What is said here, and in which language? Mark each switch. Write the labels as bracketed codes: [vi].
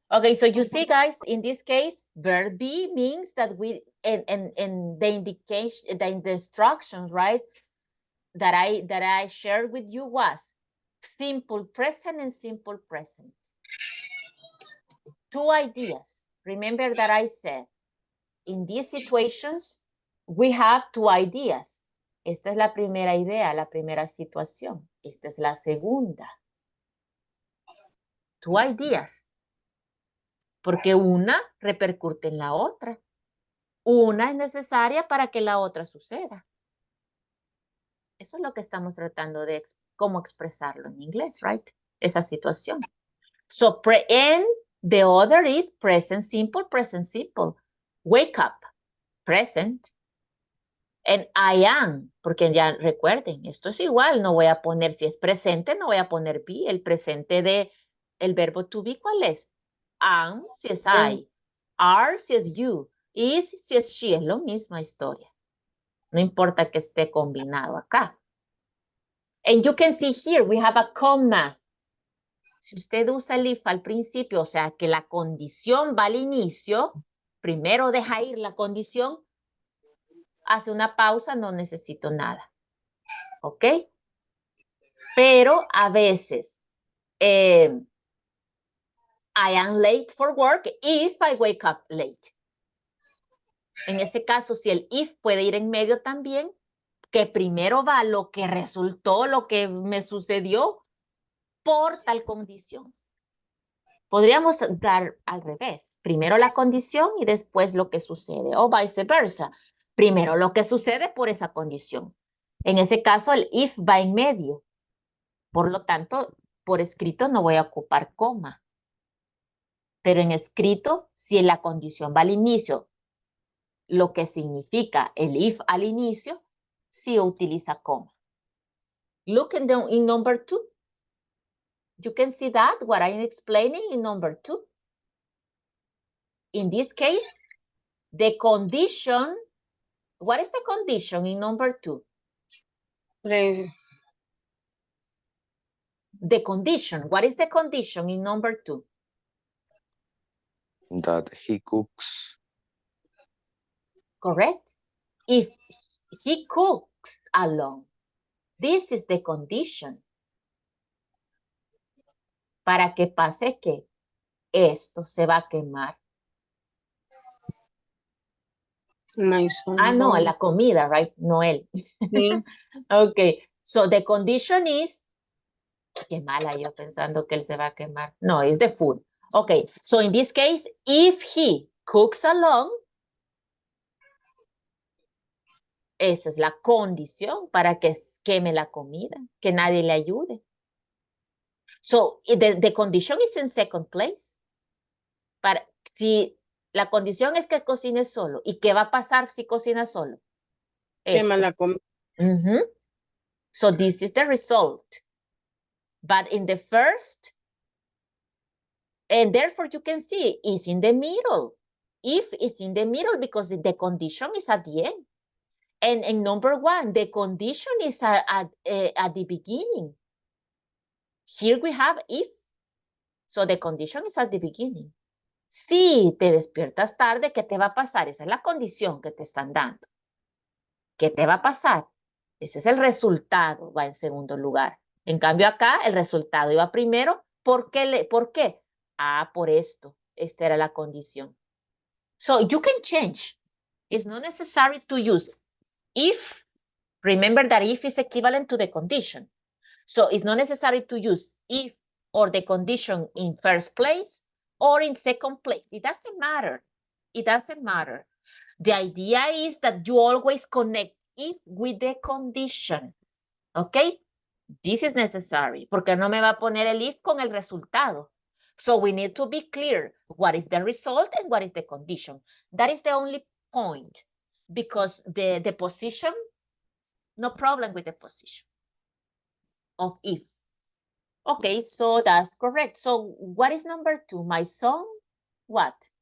[en] Okay, so you see, guys, in this case, verb be means that we, and the indication, the instructions, right, that I shared with you was simple present and simple present. 2 ideas. Remember that I said, in these situations, we have two ideas. [es] Esta es la primera idea, la primera situación. Esta es la segunda. [en] Two ideas. [es] Porque una repercute en la otra. Una es necesaria para que la otra suceda. Eso es lo que estamos tratando de cómo expresarlo en inglés, right? Esa situación. [en] So, and the other is present simple, present simple. Wake up, present. And I am, [es] porque ya recuerden, esto es igual, no voy a poner, si es presente, no voy a poner be. El presente de el verbo to be, ¿cuál es? Am, si es I. Are, si es you. Is, si es she. Es la misma historia. No importa que esté combinado acá. [en] And you can see here, we have a comma. [es] Si usted usa el if al principio, o sea, que la condición va al inicio, primero deja ir la condición, hace una pausa, no necesito nada. ¿Ok? Pero a veces, [en] I am late for work if I wake up late. [es] En este caso, si el if puede ir en medio también, que primero va lo que resultó, lo que me sucedió por tal condición. Podríamos dar al revés. Primero la condición y después lo que sucede, o viceversa. Primero lo que sucede por esa condición. En ese caso, el if va en medio. Por lo tanto, por escrito no voy a ocupar coma. Pero en escrito, si la condición va al inicio, lo que significa el if al inicio, sí utiliza coma. [en] Look in number 2. You can see that, what I'm explaining in number 2. In this case, the condition, what is the condition in number 2? The condition, what is the condition in number 2? That he cooks. Correct? If he cooks alone, this is the condition. [es] Para que pase que esto se va a quemar. No, la comida, right? No él. Sí. [en] Okay, so the condition is, [es] qué mala yo pensando que él se va a quemar. No, [en] it's the food. Okay, so in this case, if he cooks alone, [es] esa es la condición para que queme la comida, que nadie le ayude. [en] So the condition is in second place. [es] Si la condición es que cocine solo, ¿y qué va a pasar si cocina solo? Quema la comida. [en] So this is the result. But in the first, and therefore you can see, is in the middle. If is in the middle because the condition is at the end. And in number 1, the condition is at the beginning. Here we have if. So the condition is at the beginning. [es] Si te despiertas tarde, ¿qué te va a pasar? Esa es la condición que te están dando. ¿Qué te va a pasar? Ese es el resultado, va en segundo lugar. En cambio acá, el resultado iba primero. ¿Por qué? Ah, por esto. Esta era la condición. [en] So you can change. It's not necessary to use if. Remember that if is equivalent to the condition. So it's not necessary to use if or the condition in first place or in second place. It doesn't matter. It doesn't matter. The idea is that you always connect it with the condition. Okay? This is necessary. [es] Porque no me va a poner el if con el resultado. [en] So we need to be clear what is the result and what is the condition. That is the only point. Because the position, no problem with the position of if. Okay, so that's correct. So what is number 2? My son, what?